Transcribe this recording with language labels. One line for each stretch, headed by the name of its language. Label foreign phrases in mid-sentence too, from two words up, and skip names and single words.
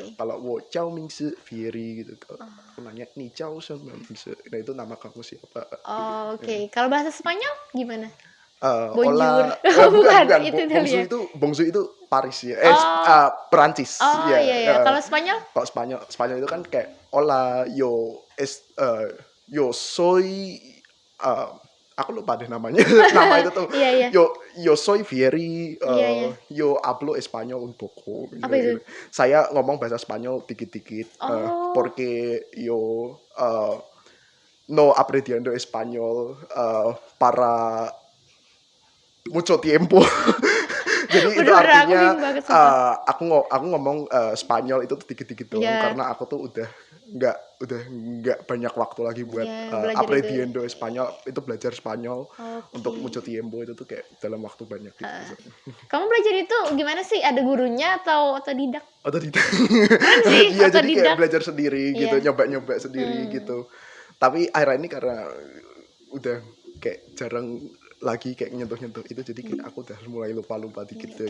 Indonesian: Kalau
Chinese: "我叫名字
Indonesian: Fiery," gitu. Kalau Oh aku nanya,
Chinese: "你叫什么名字,"
Indonesian: nah itu nama kamu siapa? oh, Heeh. oke. Kalau bahasa Spanyol gimana? Bonjour. Ola Oh, bukan bukan, bukan, itu Bongsu Italia. itu Paris ya, Oh Perancis, oh, ya, iya iya. heeh. Kalau Spanyol? Kalau Spanyol itu kan kayak
Spanish: hola, yo soy,
Indonesian: eee, aku lupa deh namanya, nama itu tuh, Iya iya.
Spanish: yo soy Vieri,
Indonesian: Iya iya.
Spanish: yo hablo español un poco,
Indonesian: Apa misalnya itu? gitu. Saya ngomong bahasa Spanyol dikit-dikit, Oh,
Spanish: porque yo, eee no aprendiendo español, para mucho tiempo.
Indonesian: Jadi itu Bener-bener aku artinya bingung banget sumpah. aku ngomong Spanyol itu tuh dikit-dikit doang Iya, karena aku tuh udah nggak banyak waktu lagi buat iya belajar itu ya. aprendiendo Spanyol, itu belajar Spanyol Oke. untuk
Spanish: mucho tiempo
Indonesian: itu tuh kayak dalam waktu banyak gitu. Heeh. Kamu belajar itu gimana sih? Ada gurunya atau otodidak? Otodidak. Keren sih, Iya, jadi kayak otodidak. belajar sendiri gitu, Iya. nyoba-nyoba sendiri Hmm. gitu. Tapi akhirnya ini karena udah kayak jarang lagi kayak nyentuh-nyentuh itu, jadi kayak aku udah mulai lupa-lupa dikit deh